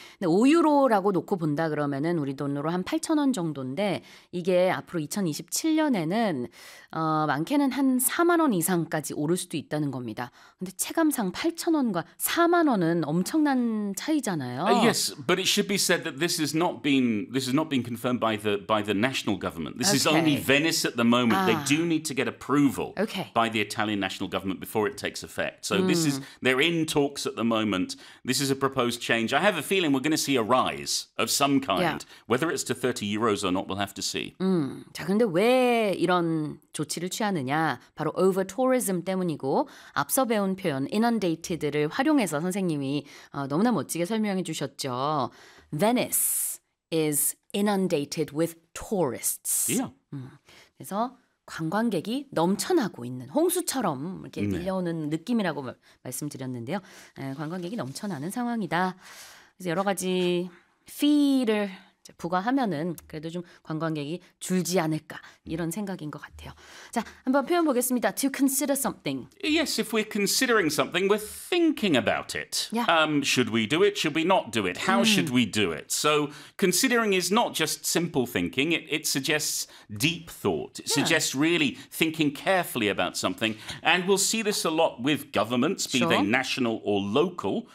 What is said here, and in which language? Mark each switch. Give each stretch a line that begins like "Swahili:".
Korean: 근데 5유로라고 놓고 본다 그러면은 우리 돈으로 한 8천 원 정도인데 이게 앞으로 2027년에는 많게는 한 4만 원 이상까지 오를 수도 있다는 겁니다. 근데 체감상 8천 원과 4만 원은 엄청난 차이잖아요.
English: Yes, but it should be said that this has not been confirmed. By the national government. This is only Venice at the moment. They do need to get approval by the Italian national government before it takes effect. So they're in talks at the moment. This is a proposed change. I have a feeling we're going to see a rise of some kind. Yeah. Whether it's to 30 euros or not, we'll have to see.
Korean: 자, 근데 왜 이런 조치를 취하느냐? 바로 over tourism 때문이고 앞서 배운 표현 inundated를 활용해서 선생님이 너무나 멋지게 설명해 주셨죠.
English: Venice is inundated with tourists. Yeah.
Korean: 그래서 관광객이 넘쳐나고 있는 홍수처럼 이렇게 밀려오는 느낌이라고 말씀드렸는데요. 관광객이 넘쳐나는 상황이다. 그래서 여러 가지 fee를 부과하면은 그래도 좀 관광객이 줄지 않을까 이런 생각인 것 같아요. 자, 한번 표현 보겠습니다.
English: To consider something. Yes, if we're considering something, we're thinking about it. Yeah. Should we do it? Should we not do it? How should we do it? So considering is not just simple thinking. It suggests deep thought. It suggests really thinking carefully about something. And we'll see this a lot with governments, be they national or local.